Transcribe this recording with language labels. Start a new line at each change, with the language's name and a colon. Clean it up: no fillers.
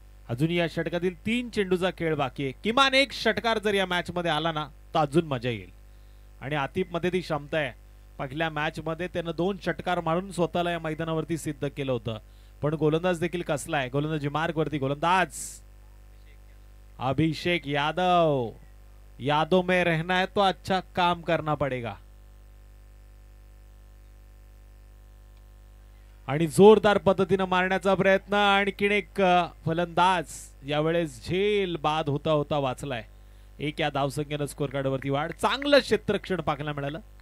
Marathi: अजूनही या षटकातील 3 चेंडूचा खेळ बाकी आहे. किमान एक षटकार जर या मॅच मध्ये आला ना तर अजून मजा येईल. आणि आतिफ मध्ये ती क्षमता आहे. पहिल्या मॅच मध्ये त्यानं 2 षटकार मारून स्वतःला या मैदानावरती सिद्ध केलं होतं. पण गोलंदाज देखील कसलाय. गोलंदाजी मार्ग वरती गोलंदाज अभिषेक यादव.
Hindi: यादों में रहना है तो अच्छा काम करना पड़ेगा.
Marathi: आणि जोरदार पद्धतीने मारण्याचा प्रयत्न. आणखीन एक फलंदाज यावेळेस झेल बाद होता होता वाचलाय. एक या धावसंख्येनं स्कोर कार्डवरती वाढ. चांगलं क्षेत्ररक्षण पाहायला मिळालं.